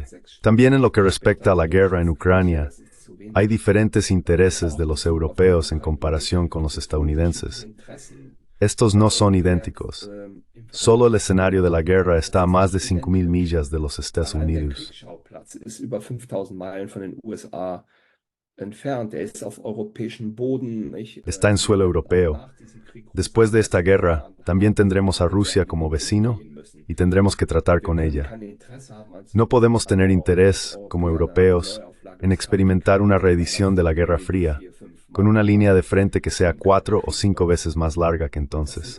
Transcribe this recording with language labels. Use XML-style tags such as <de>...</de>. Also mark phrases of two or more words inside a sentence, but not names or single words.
<es>También en lo que respecta a la guerra en Ucrania, hay diferentes intereses de los europeos en comparación con los estadounidenses. Estos no son idénticos. Solo el escenario de la guerra está a más de 5.000 millas de los Estados Unidos.</es> <de>entfernt. Er ist auf europäischem Boden.</de> <es>Está en suelo europeo. Después de esta guerra, también tendremos a Rusia como vecino y tendremos que tratar con ella. No podemos tener interés, como europeos, en experimentar una reedición de la Guerra Fría, con una línea de frente que sea 4 o 5 veces más larga que entonces.</es>